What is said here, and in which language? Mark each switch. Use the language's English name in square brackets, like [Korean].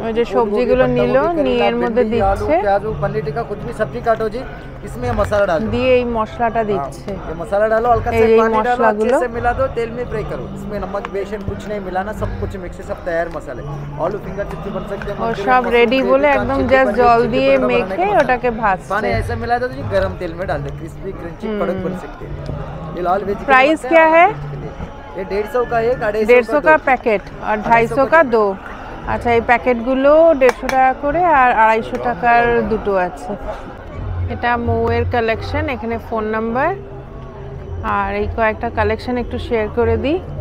[Bangla] ওই যে সবজিগুলো নিল, নিয়ে এর মধ্যে দিচ্ছে, [Hindi] प्याज पनीर टिक्का कुछ भी सब्जी काटो जी, इसमें मसाला डालो, [Bangla] দিয়ে এই মশলাটা দিচ্ছে। [Hindi] ये मसाला डालो, हल्का ये सा पानी डालो, [Bangla] मसालागुलो। [Hindi] अच्छे से मिला दो, तेल में फ्राई करो। इसमें नमक बेसन कुछ नहीं मिलाना, सब कुछ मिक्स है, सब तैयार मसाले। आलू फिंगर चिप्स बन सकते हैं, [Bangla] ও সব রেডি বলে একদম জাস্ট জল দিয়ে মেখে ওটাকে [Hindi] पानी [Bangla] ভাজছে। [Hindi] ऐसा मिला दो जी, गरम तेल में डाल दो, क्रिस्पी क्रंची कड़क बन सकते हैं। ये लाल वेज प्राइस क्या है? ये 150 का एक, 150 का [Bangla] প্যাকেট আর [Hindi] 250 का दो। [Bangla] আচ্ছা, এই প্যাকেটগুলো 150 টাকা করে আর 250 টাকার দুটো আছে। এটা মৌয়ের কালেকশন, এখানে ফোন নাম্বার আর এই কয়েকটা কালেকশন একটু শেয়ার করে দিই।